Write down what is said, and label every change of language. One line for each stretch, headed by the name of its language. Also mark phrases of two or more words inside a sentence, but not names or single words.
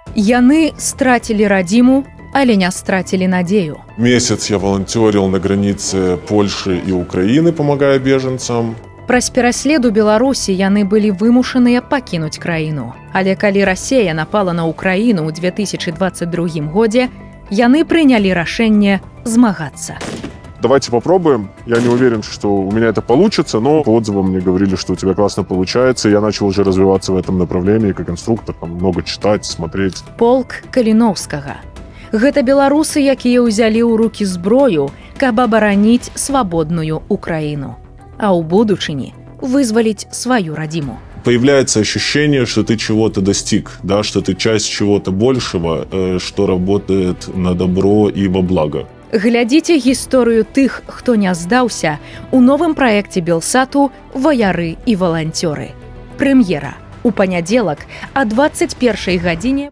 Belarusian: Яны страцілі радзіму, але не страцілі надзею.
Russian: Месяц я волонтерил на границе Польши и Украины, помогая беженцам.
Belarusian: Праз пераслед у Беларусі яны былі вымушаныя пакінуць краіну. Але калі Расія напала на Украіну ў 2022 годзе, яны прынялі рашэнне змагацца.
Russian: Давайте попробуем. Я не уверен, что у меня это получится, но по отзывам мне говорили, что у тебя классно получается. Я начал уже развиваться в этом направлении как инструктор, там много читать, смотреть.
Belarusian: Полк Каліноўскага. Гэта беларусы, якія ўзялі ў рукі зброю, каб абараніць свабодную Украіну. А ў будучыні вызваліць сваю радзіму.
Russian: Появляется ощущение, что ты чего-то достиг, да, что ты часть чего-то большего, что работает на добро и во благо.
Belarusian: Глядзіце гісторыю тых, хто не здаўся, у новым праекце Белсату «Ваяры і валанцёры». Прэм'ера. У панядзелак о 21 гадзіне